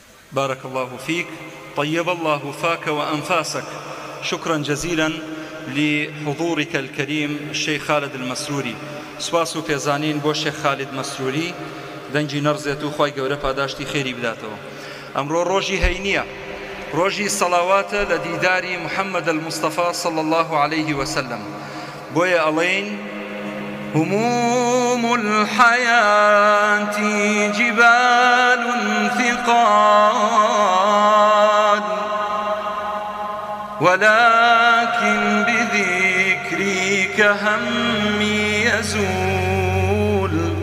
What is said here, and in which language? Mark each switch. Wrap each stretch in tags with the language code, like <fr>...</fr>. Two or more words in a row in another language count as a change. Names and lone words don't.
<ar>بارك الله فيك، طيب الله فاك وأنفاسك. شكرا جزيلا لحضورك الكريم الشيخ خالد المسروري.</ar> <ckb>سواس و پێزانین بۆ شێخ خالد مسروري دەنگی نەڕزێت و خی گەورە پاداشتی خێری بداتەوە. ئەمڕۆ ڕۆژی هەینیە، ڕۆژی سەڵاواتە لە دیداری محەممەد المستەفا</ckb> <ar>صلی الله عليه وسلم.</ar> <ckb>بۆیە ئەڵێن</ckb> <ar>هموم الحياة جبال ثقال ولكن بذكرك همي يزول</ar>